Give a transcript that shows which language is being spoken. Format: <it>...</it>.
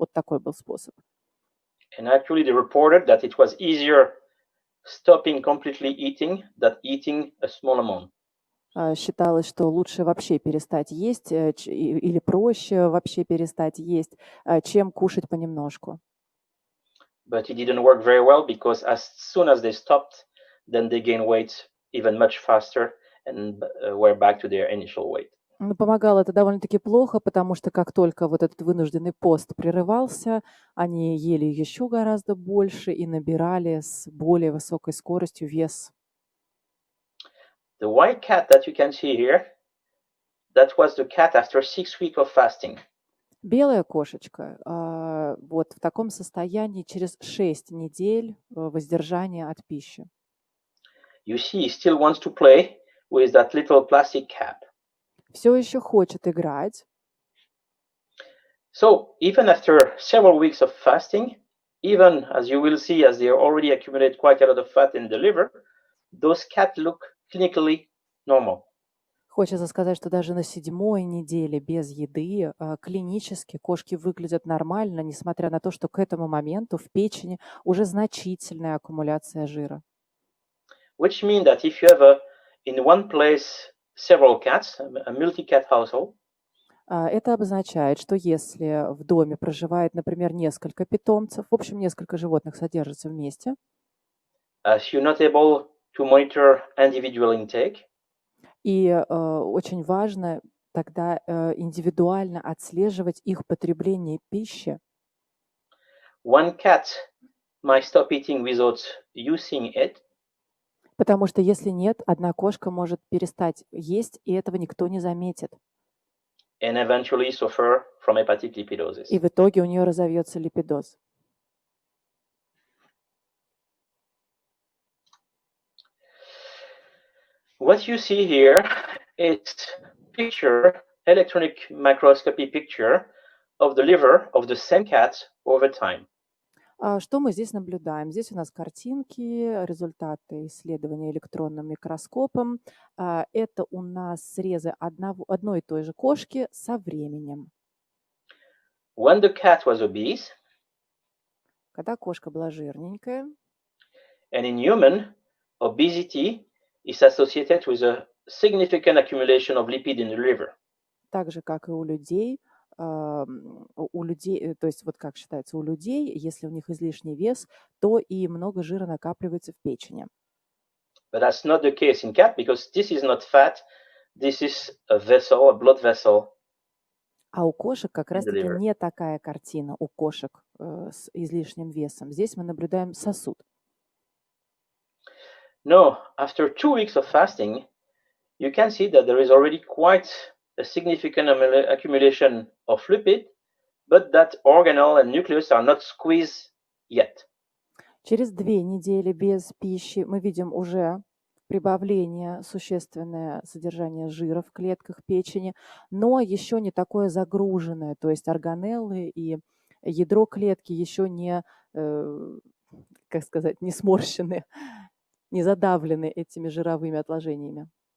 <ru>Вот такой был способ.</ru> <en>And actually they reported that it was easier stopping completely eating than eating a small amount.</en> <ru>Считалось, что лучше вообще перестать есть или проще вообще перестать есть, чем кушать понемножку.</ru> <en>But it didn't work very well because as soon as they stopped, then they gained weight even much faster and were back to their initial weight.</en> <ru>Но помогало это довольно-таки плохо, потому что как только вот этот вынужденный пост прерывался, они ели еще гораздо больше и набирали с более высокой скоростью вес.</ru> <en>The white cat that you can see here, that was the cat after 6 weeks of fasting.</en> <ru>Белая кошечка вот в таком состоянии через 6 недель воздержания от пищи.</ru> <en>You see, he still wants to play with that little plastic cap.</en> <ru>Все еще хочет играть.</ru> <en>So even after several weeks of fasting, even as you will see, as they already accumulate quite a lot of fat in the liver, those cats look clinically normal.</en> <ru>Хочется сказать, что даже на 7-й неделе без еды клинически кошки выглядят нормально, несмотря на то, что к этому моменту в печени уже значительная аккумуляция жира.</ru> <en>Which means that if you have in one place several cats, a multi-cat household,</en> <ru>это обозначает, что если в доме проживает, например, несколько питомцев, в общем, несколько животных содержатся вместе,</ru> <en>as you're not able to monitor individual intake,</en> <ru>и очень важно тогда индивидуально отслеживать их потребление пищи.</ru> <en>one cat might stop eating without you seeing it.</en> <ru>Потому что если нет, одна кошка может перестать есть, и этого никто не заметит.</ru> <en>And eventually suffer from hepatic lipidosis.</en> <ru>И в итоге у нее разовьется липидоз.</ru> <en>What you see here is picture, electronic microscopy picture of the liver of the same cat over time.</en> <ru>Что мы здесь наблюдаем? Здесь у нас картинки, результаты исследования электронным микроскопом. Это у нас срезы одной и той же кошки со временем.</ru> <en>When the cat was obese,</en> <ru>Когда кошка была жирненькая,</ru> <en>and in human, obesity is associated with a significant accumulation of lipid in the liver.</en> <ru>так же, как и у людей, то есть вот как считается, у людей, если у них излишний вес, то и много жира накапливается в печени.</ru> <en>But that's not the case in cat because this is not fat, this is a vessel, a blood vessel.</en> <ru>А у кошек как</ru> <en>In the</en> <ru>раз-таки</ru> <en>liver.</en> <ru>не такая картина у кошек с излишним весом. Здесь мы наблюдаем сосуд.</ru> <en>No, after 2 weeks of fasting, you can see that there is already quite a significant accumulation of lipid, but that organelle and nucleus are not squeezed yet.</en> <ru>Через 2 недели без пищи мы видим уже прибавление, существенное содержание жира в клетках печени, но еще не такое загруженное, то есть органеллы и ядро клетки еще не, как сказать, не сморщены, не задавлены этими жировыми отложениями.</ru>